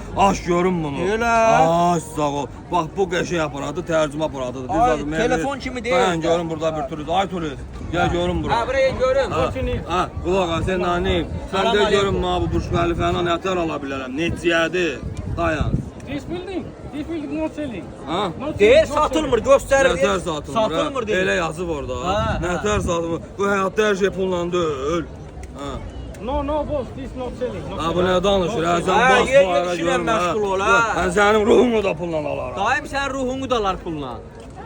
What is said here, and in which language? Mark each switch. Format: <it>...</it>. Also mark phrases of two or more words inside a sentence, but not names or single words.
<az>Aç görün bunu. Elə? Aç sağ ol. Bax bu qəşəng aparadı, tərcümə aparatıdır. Düz Ay, adı mənə telefon ver. kimi deyil. Mən görüm burada bir türlü. Ay Turid, gəl görüm bura. Ha, buraya görüm. Qulaq as, sən nəyim? Sən Salam də aleyküm. görüm mənə bu Burj Xəlifəni nətər ala bilərəm. Neçəyədir? Dayan.</az> <en>This building not selling.</en> <az>Ha?</az> <en>Not</en> <az>Deyir,</az> <en>selling, not</en> <az>satılmır, göstərir. Nətər satılmır? Satılmır deyir. Elə yazıb orada. Ha. Nətər satılmır? Bu həyatda hər şey pulla deyil. Ha.</az> <en>selling. No, boss, this not selling. Not</en> <az>Ha bu</az> <en>selling.</en> <az>nə danışır? Ha sən Ha, bax yer bu ayara işinə görüm. məşğul ol, ha. Mən sənin ruhunu da pulla alaram. Dayım sən ruhunu da alar pulla.</az>